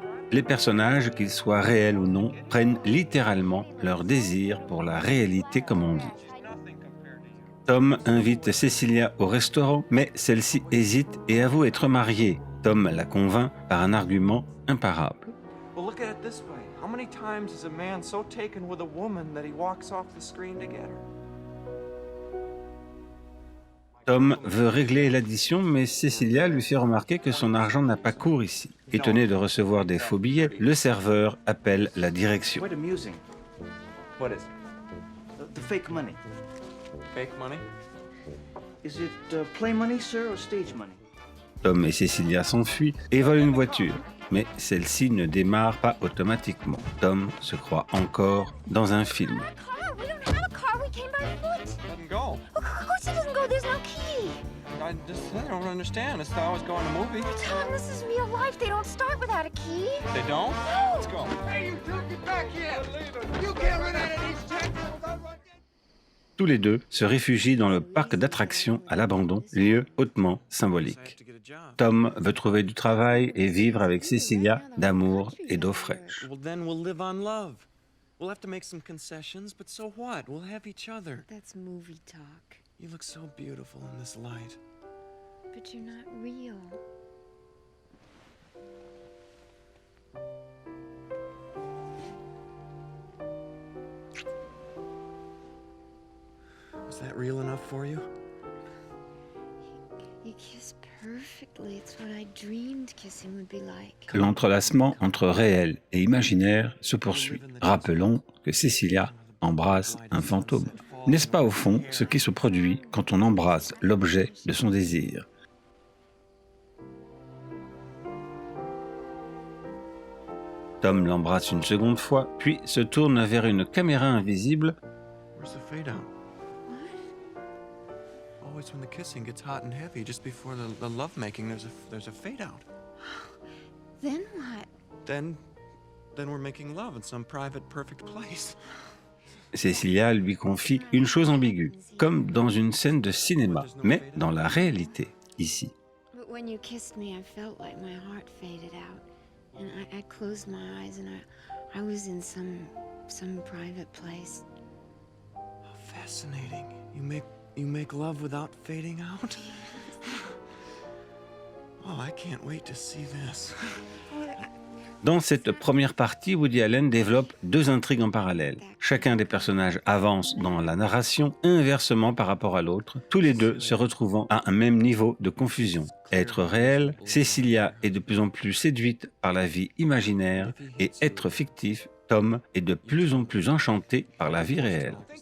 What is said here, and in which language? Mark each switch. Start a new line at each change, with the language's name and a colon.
French: Les personnages, qu'ils soient réels ou non, prennent littéralement leur désir pour la réalité comme on dit. Tom invite Cecilia au restaurant, mais celle-ci hésite et avoue être mariée. Tom la convainc par un argument imparable.
English: Well, look at it this way. How many times is a man so taken with a woman that he walks off the screen to get her?
French: Tom veut régler l'addition, mais Cecilia lui fait remarquer que son argent n'a pas cours ici. Étonné de recevoir des faux billets, le serveur appelle la direction.
English: Quite amusing. What is it? The fake money. Fake money? Is it play money, sir, or stage money?
French: Tom et Cecilia s'enfuient et volent une voiture, mais celle-ci ne démarre pas automatiquement. Tom se croit encore dans un film.
English: We don't have a car. We came by foot. Doesn't go. Of course it doesn't go. There's no key. I don't understand. It's how I was going to movie. Tell him this is real life. They don't start without a key. They don't? No. Let's go. Hey, you two, get back here! You can't run out of these checks without running.
French: Tous les deux se réfugient dans le parc d'attractions à l'abandon, lieu hautement symbolique. Tom veut trouver du travail et vivre avec Cecilia d'amour et d'eau fraîche.
English: Well, then we'll live on love. We'll have to make some concessions, but so what? We'll have each other. That's movie talk. You look so beautiful in this light. But you're not real. Was that real enough for you? You kiss perfectly. It's what I dreamed kissing would be like.
French: L'entrelacement entre réel et imaginaire se poursuit. Rappelons que Cecilia embrasse un fantôme. N'est-ce pas au fond ce qui se produit quand on embrasse l'objet de son désir? Tom l'embrasse une seconde fois, puis se tourne vers une caméra invisible.
English: Where's the fade out? Always when the kissing gets hot and heavy, just before the lovemaking, there's a fade out. Then what? Then we're making love in some private, perfect place.
French: Cecilia lui confie une chose ambiguë, comme dans une scène de cinéma, mais dans la réalité, ici.
English: But when you kissed me, I felt like my heart faded out. And I closed my eyes and I was in some private place. Oh, fascinating. You make love without fading out? Oh, I can't wait to see this.
French: Dans cette première partie, Woody Allen développe deux intrigues en parallèle. Chacun des personnages avance dans la narration inversement par rapport à l'autre, tous les deux se retrouvant à un même niveau de confusion. Être réel, Cecilia est de plus en plus séduite par la vie imaginaire et être fictif, Tom est de plus en plus enchanté par la vie réelle.